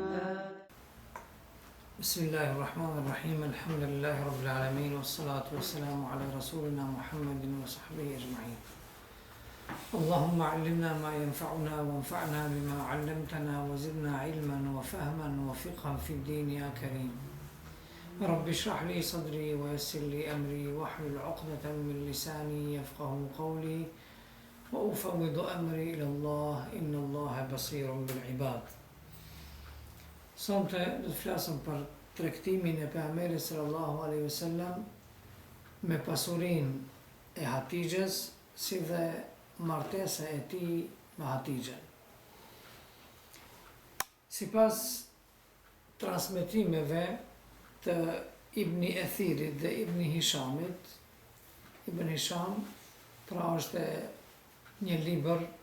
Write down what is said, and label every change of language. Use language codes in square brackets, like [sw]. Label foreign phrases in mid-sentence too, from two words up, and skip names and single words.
[ar] بسم الله الرحمن الرحيم الحمد لله رب العالمين والصلاة والسلام على رسولنا محمد وصحبه أجمعين اللهم علمنا ما ينفعنا وانفعنا بما علمتنا وزدنا علما وفهما وفقها في الدين يا كريم رب اشرح لي صدري ويسر لي أمري واحلل عقدة من لساني يفقه قولي وأفوض أمري إلى الله إن الله بصير بالعباد. [sq] Sonte do të flasim për tregtimin e pejgamberit [ar] صلى الله عليه وسلم [sq] me pasurinë e Hatixhes, si dhe martesa e tij me Hatixhen. Sipas transmetimeve të Ibn Ethirit dhe Ibn Hishamit, Ibn Hisham pra është një libër,